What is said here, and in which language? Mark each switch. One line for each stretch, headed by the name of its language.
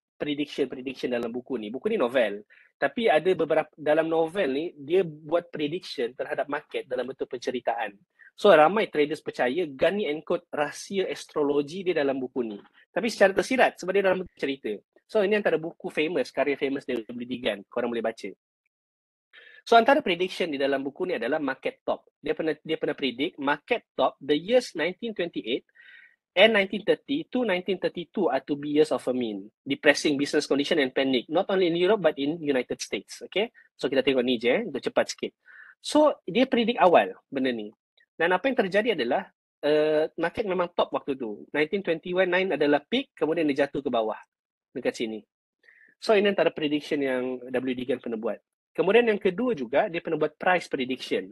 Malay: prediction dalam buku ni. Buku ni novel. Tapi ada beberapa, dalam novel ni, dia buat prediction terhadap market dalam bentuk penceritaan. So, ramai traders percaya Gunn ni encode rahsia astrologi dia dalam buku ni. Tapi secara tersirat sebab dia dalam bentuk cerita. So, ini antara buku famous, karya famous W.D. Gunn. Korang boleh baca. So antara prediction di dalam buku ni adalah market top. Dia pernah predict market top
English: the years 1928 and 1930 to 1932 are to be years of famine, depressing business condition and panic, not only in Europe but in United States.
Malay: Okay, so kita tengok ni je, untuk cepat sikit. So dia predict awal benda ni. Dan apa yang terjadi adalah market memang top waktu tu. 1921 adalah peak, kemudian dia jatuh ke bawah dekat sini. So ini antara prediction yang W.D. Gunn pernah buat. Kemudian yang kedua juga, dia pernah buat price prediction.